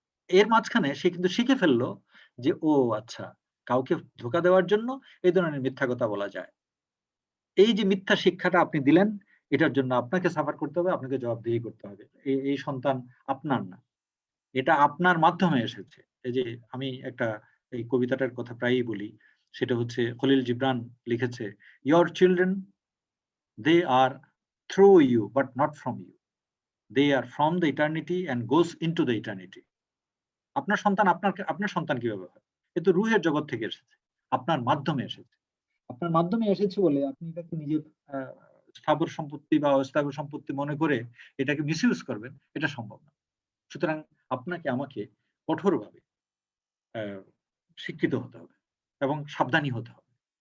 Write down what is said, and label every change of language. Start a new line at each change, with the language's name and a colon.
Bangla: এর মাঝখানে সে কিন্তু শিখে ফেলল যে, "ও আচ্ছা, কাউকে ধোঁকা দেওয়ার জন্য এই ধরনের মিথ্যা কথা বলা যায়।" এই যে মিথ্যা শিক্ষাটা আপনি দিলেন, এটার জন্য আপনাকে সাফার করতে হবে, আপনাকে জবাবদিহি করতে হবে। এই সন্তান আপনার না। এটা আপনার মাধ্যমে এসেছে। এই যে আমি একটা এই কবিতাটার কথা প্রায়ই বলি। সেটা হচ্ছে খলিল জিবরান লিখেছে,
English: "Your children, they are through you but not from you. They are from the eternity and goes into the eternity."
Bangla: আপনার সন্তান আপনার সন্তান কিভাবে হয়? এ তো রুহের জগৎ থেকে এসেছে। আপনার মাধ্যমে এসেছে। আপনার মাধ্যমে এসেছে বলে আপনি এটাকে নিজের আ স্থাবর সম্পত্তি বা অস্থাবর সম্পত্তি মনে করে এটাকে মিসইউজ করবেন, এটা সম্ভব না। সুতরাং আপনাকে আমাকে কঠোরভাবে অ্যা শিক্ষিত হতে হবে এবং সাবধানী হতে হবে।